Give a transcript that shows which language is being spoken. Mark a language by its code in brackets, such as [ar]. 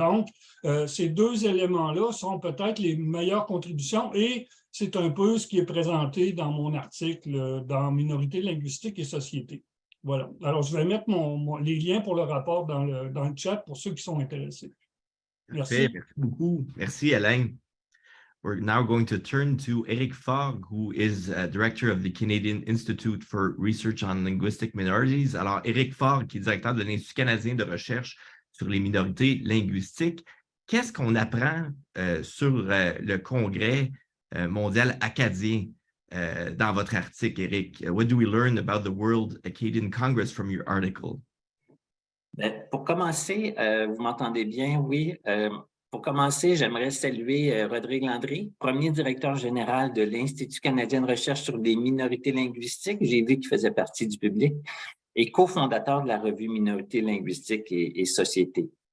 [fr] Donc, ces deux éléments-là sont peut-être les meilleures contributions et c'est un peu ce qui est présenté dans mon article dans Minorité linguistique et société. Voilà. Alors, je vais mettre les liens pour le rapport dans le chat pour ceux qui sont intéressés. Merci. Merci beaucoup. Merci, Alain. [en] We're now going to turn to Eric Fogg, who is director of the Canadian Institute for Research on Linguistic Minorities. [fr] Alors, Eric Fogg, qui est directeur de l'Institut canadien de recherche sur les minorités linguistiques. Qu'est-ce qu'on apprend sur le Congrès mondial acadien dans votre article, Eric? [en] What do we learn about the World Acadian Congress from your article? [fr] Pour commencer, vous m'entendez bien? Oui. Pour commencer, j'aimerais saluer Rodrigue Landry, premier directeur général de l'Institut canadien de recherche sur les minorités linguistiques. J'ai vu qu'il faisait partie du public et cofondateur de la revue Minorité linguistique et société.